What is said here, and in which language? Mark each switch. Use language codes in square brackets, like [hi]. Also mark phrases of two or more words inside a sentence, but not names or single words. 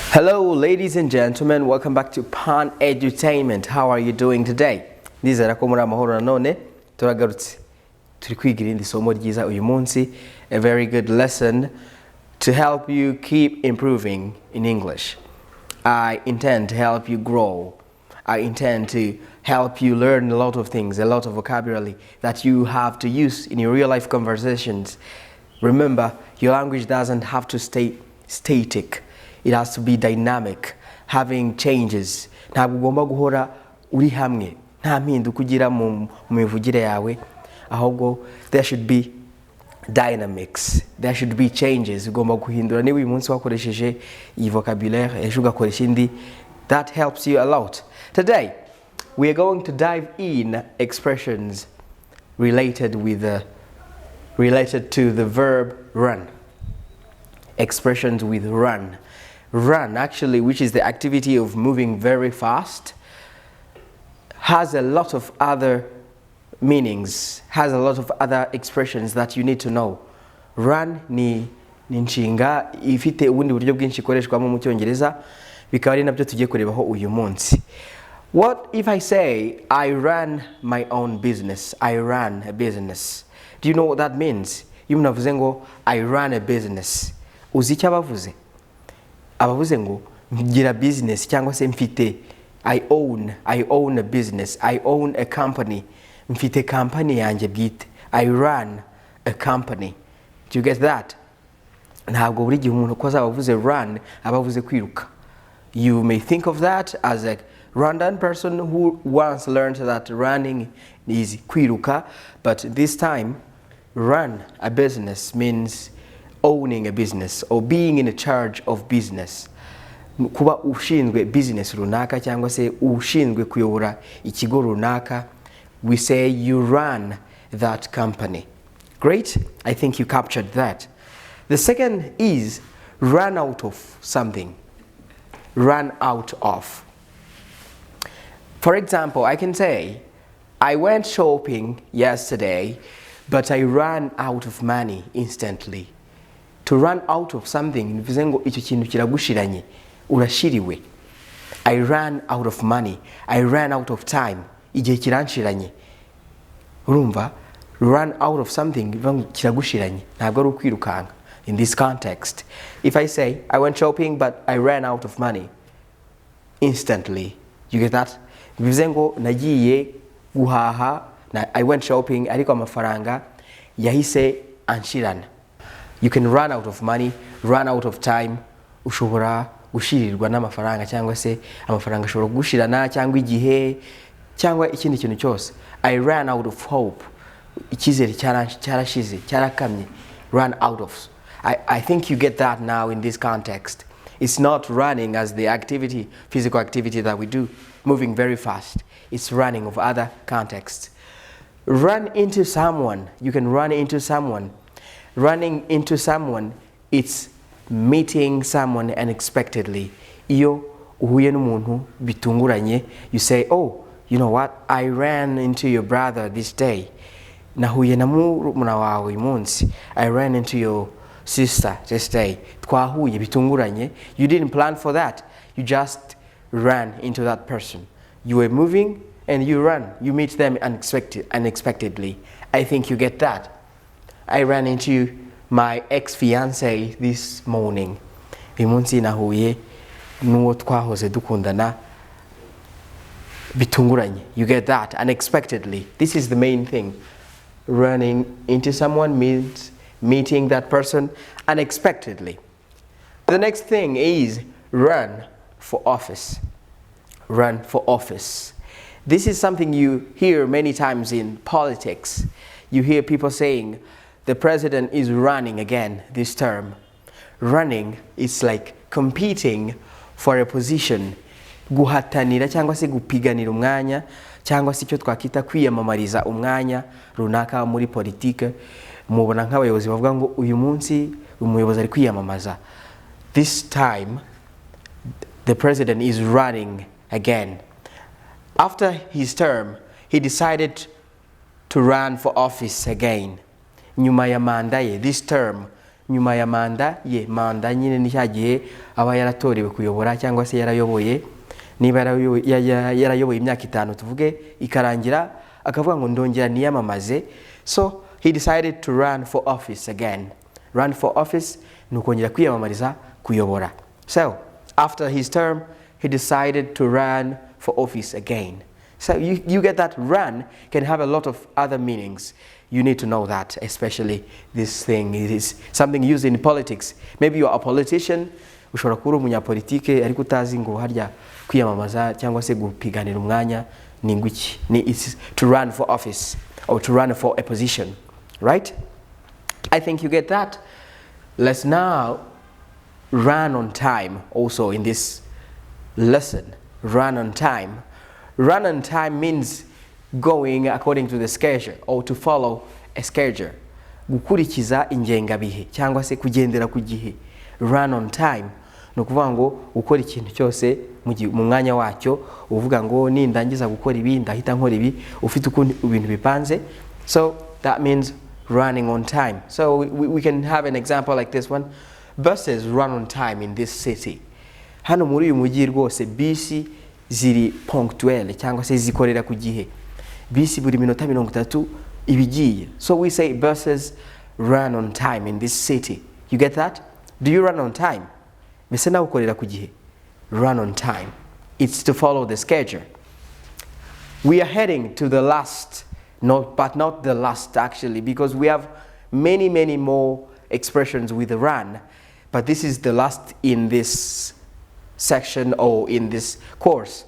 [en] Hello ladies and gentlemen, welcome back to Pan Edutainment. How are you doing today? [rw] Nizera ko muri amahoro nanone turagarutse turi kwigira indi somo ryiza uyu munsi, [en] a very good lesson to help you keep improving in English. I intend to help you grow. I intend to help you learn a lot of things, a lot of vocabulary that you have to use in your real life conversations. Remember, your language doesn't have to stay static. It has to be dynamic, having changes. [rw] Ntabwo ugomba guhora uri hamwe, nta mpinduka ugira mu mivugire yawe, ahubwo [en] there should be dynamics, there should be changes. [rw] Ugomba guhindura. Niba uyu munsi wakoresheje iyi vocabulaire ejo ugakoresha indi, [en] that helps you a lot. Today we are going to dive in expressions related to the verb run. Expressions with run. Run, actually, which is the activity of moving very fast, has a lot of other meanings, has a lot of other expressions that you need to know. [rw] Run ni nshinga ifite ubundi buryo bwinshi ikoreshwamo mu Cyongereza, bikaba ari nabyo tugiye kurebaho uyu munsi. [en] What if I say I run my own business? I run a business. Do you know what that means? [rw] Iyo umuntu avuze ngo [en] I run a business, [rw] uzi icyo abavuze? Abavuze ngo ngira business cyangwa se mfite, [en] I own a business, I own a company, [rw] mfite company yanjye bwite, [en] I run a company. Do you get that? [rw] Ntabwo buri gihe umuntu ko azabavuze run abavuze kwiruka. [en] You may think of that as a random person who once learned that running is kwiruka, but this time run a business means owning a business or being in charge of business. [rw] Kuba ushinzwe business runaka cyangwa se ushinzwe kuyobora ikigo runaka, [en] we say you run that company. Great, I think you captured that. The second is run out of something. Run out of. For example, I can say I went shopping yesterday, but I ran out of money instantly. To run out of something, [rw] bivuze ngo icyo kintu kiragushiranye, urashiriwe. [en] I ran out of money, I ran out of time, [rw] igihe kiranshiranye. Urumva, [en] run out of something [rw] bivuze ngo kiragushiranye, ntabwo ari ukwirukanka. [en] In this context, if I say I went shopping but I ran out of money instantly, you get that? [rw] Bivuze ngo nagiye guhaha, [en] I went shopping [rw] ariko amafaranga yahise anshirana. [en] You can run out of money, run out of time. [rw] Ushobora gushirirwa n'amafaranga cyangwa se amafaranga ashobora gushirana cyangwa igihe cyangwa ikindi kintu cyose. [en] I ran out of hope. [rw] Icyizere cyarashize, cyarakamye. [en] Run out of. I think you get that now in this context. It's not running as the activity, physical activity that we do, moving very fast. It's running of other contexts. Run into someone. You can run into someone. Running into someone, it's meeting someone unexpectedly. [rw] Iyo uhuye n'umuntu bitunguranye, [en] you say, oh, you know what, I ran into your brother this day. [rw] Nahuye na murumuna wawe uyu munsi. [en] I ran into your sister this day. [rw] Twahuye bitunguranye. [en] You didn't plan for that. You just ran into that person. You were moving and you ran. You meet them unexpectedly. I think you get that. I ran into my ex-fiancé this morning. [rw] Uyu munsi nahuye n'uwo twahoze dukundana bitunguranye. [en] You get that, unexpectedly. This is the main thing. Running into someone means meeting that person unexpectedly. The next thing is run for office. Run for office. This is something you hear many times in politics. You hear people saying, the president is running again this term. Running is like competing for a position. [rw] Guhatanira cyangwa se gupiganira umwanya cyangwa se icyo twakita kwiyamamariza umwanya runaka muri politike. Mubona nk'abayobozi bavuga ngo uyu munsi umuyobozi ari kwiyamamaza. [en] This time the president is running again. After his term, he decided to run for office again. [rw] Nyuma ya manda ye, [en] this term [rw] nyuma ya manda ye. Manda nyine ni cya gihe aba yaratorewe kuyobora cyangwa se yarayoboye, niba yarayoboye imyaka 5 tuvuge ikarangira akavuga ngo ndongera niyamamaze. [en] So he decided to run for office again. Run for office [rw] nukongera kwiyamamariza kuyobora. [en] So after his term he decided to run for office again. So you get that run can have a lot of other meanings. You need to know that, especially this thing. It is something used in politics. Maybe you are a politician, [rw] ushobora kuba umunyapolitike ariko utazi ngo harya kwiyamamaza cyangwa se gupiganira umwanya ni ngwiki. [en] It's to run for office or to run for a position, right? I think you get that. Let's now run on time also in this lesson. Run on time. Run on time means going according to the schedule or to follow a schedule. [rw] Gukurikiza ingengabihe cyangwa se kugendera ku gihe. [en] Run on time [rw] no kuvuga ngo ukora ikintu cyose mu mwanya wacyo, uvuga ngo nindangiza gukora ibi ndahita nkora ibi, ufite ukuntu ibintu bipanze. [en] So that means running on time. So we can have an example like this one. Buses run on time in this city. [rw] Hano muri uyu mujyi rwose bisi ziri punctuel cyangwa se zikorera ku gihe. Bisi buri minota 30 ibigiye. [en] So we say buses run on time in this city. You get that? Do you run on time? [rw] Mbese nawe ukorera ku gihe. [en] Run on time. It's to follow the schedule. We are heading to the last, but not the last actually, because we have many more expressions with run, but this is the last in this section or in this course.